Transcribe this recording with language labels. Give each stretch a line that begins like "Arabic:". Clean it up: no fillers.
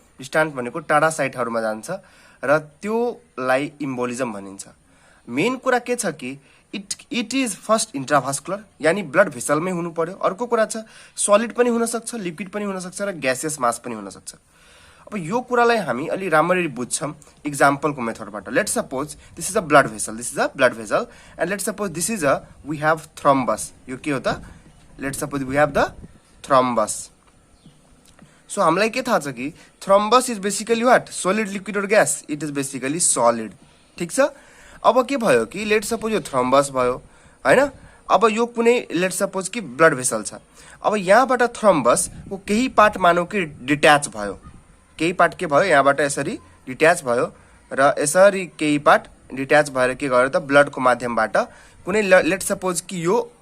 Nepali: Distant भनेको टाढा साइटहरुमा जान्छ र त्योलाई इम्बोलिजम भनिन्छ। मेन कुरा के छ कि
English: it is first intravascular,
Nepali: यानी ब्लड भेसलमै हुनु पर्यो। अर्को कुरा छ सलिड पनि हुन सक्छ, लिक्विड पनि हुन सक्छ र ग्यासियस मास पनि हुन सक्छ। अब यो कुरालाई हामी अलि राम्ररी बुझ्छौं एक्जाम्पलको मेथडबाट।
English: Let's suppose this is a blood vessel and let's suppose this is we have thrombus.
Nepali: यो के हो त?
English: Let's suppose we have the thrombus.
Nepali: So हामीलाई के थाहा छ कि
English: Thrombus is basically what?
Nepali: Solid, liquid और gas.
English: It is basically solid.
Nepali: ठीक छ। अब के भयो कि लेट्स सपोज यो थ्रोम्बस भयो हैन। अब यो कुनै लेट्स सपोज कि ब्लड भेसल छ। अब यहाँबाट थ्रोम्बस को केही पार्ट मानौ कि डिट्याच भयो, केही पार्ट के भयो यहाँबाट यसरी डिट्याच भयो र यसरी केही पार्ट डिट्याच भएर के गर्यो त ब्लड को माध्यमबाट कुनै लेट्स सपोज कि यो